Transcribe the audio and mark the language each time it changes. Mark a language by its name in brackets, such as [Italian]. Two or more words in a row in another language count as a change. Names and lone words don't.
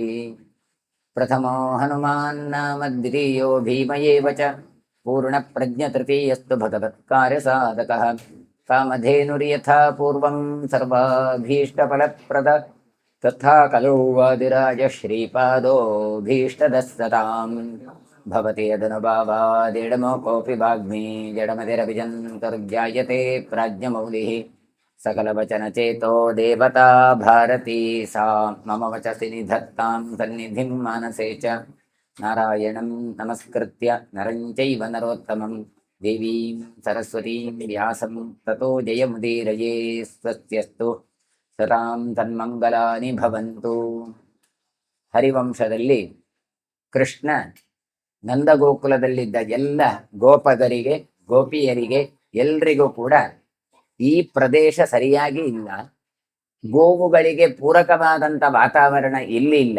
[Sanskrit] ಪ್ರಥಮೋ ಹನುಮಾನ್ ನಾಮ ದ್ವಿತೀಯೋ ಭೀಮಯೇವ ಚ ಪೂರ್ಣಪ್ರಜ್ಞತೃತೀಯಸ್ತು ಭಗವತ್ಕಾರ್ಯಸಾಧಕಃ ಕಾಮಧೇನುರ್ಯಥಾ ಪೂರ್ವಂ ಸರ್ವಾಭೀಷ್ಟಫಲಪ್ರದ ತಥಾ ಕಲೌ ವಾದಿರಾಜ ಶ್ರೀಪಾದೋ ಭೀಷ್ಟದಃ ಸತಾಂ ಭವತಿ ಯದನುಭಾವಾದಿಡಮೋ ಕೋಪಿ ವಾಗ್ಮಿ ಜಡಮತಿರಭಿಜन्तುರ್ಧ್ಯಾಯತೆ ಪ್ರಾಜ್ಞಮೌಲಿಃ सकलवचनचेतो देवता भारती सा मम वचसि निधत्तां सन्निधिं मानसे च नारायणं नमस्कृत्य नरं चैव नरोत्तमं देवीं सरस्वतीं व्यासं ततो जयमुदीरये. स्वस्त्यस्तु सतां तन्मङ्गलानि भवन्तु. [Kannada] ಹರಿವಂಶದಲ್ಲಿ ಕೃಷ್ಣ ನಂದಗೋಕುಲದಲ್ಲಿದ್ದ ಎಲ್ಲ ಗೋಪಗರಿಗೆ ಗೋಪಿಯರಿಗೆ ಎಲ್ರಿಗೂ ಕೂಡ ಈ ಪ್ರದೇಶ ಸರಿಯಾಗಿ ಇಲ್ಲ, ಗೋವುಗಳಿಗೆ ಪೂರಕವಾದಂಥ ವಾತಾವರಣ ಇಲ್ಲಿ ಇಲ್ಲ.